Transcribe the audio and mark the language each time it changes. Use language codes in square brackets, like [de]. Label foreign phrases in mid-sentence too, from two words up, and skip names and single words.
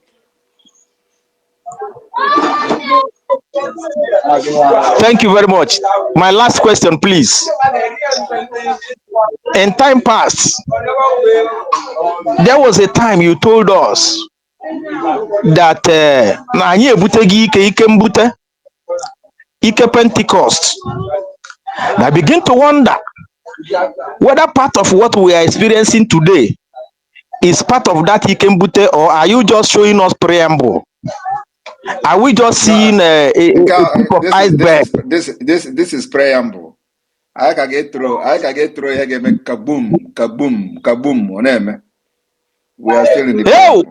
[en] Thank you very much. My last question, please. In time past, there was a time you told us that [ig] na anyị ebuteghị ike mbute, ike Pentecost. [en] I begin to wonder whether part of what we are experiencing today is part of that [ig] ike mbute, [en] or are you just showing us preamble? Are we just seeing a tip of iceberg? This is preamble. I can get through here make kaboom, kaboom, kaboom. Oneme. We are still in the Hey, preamble.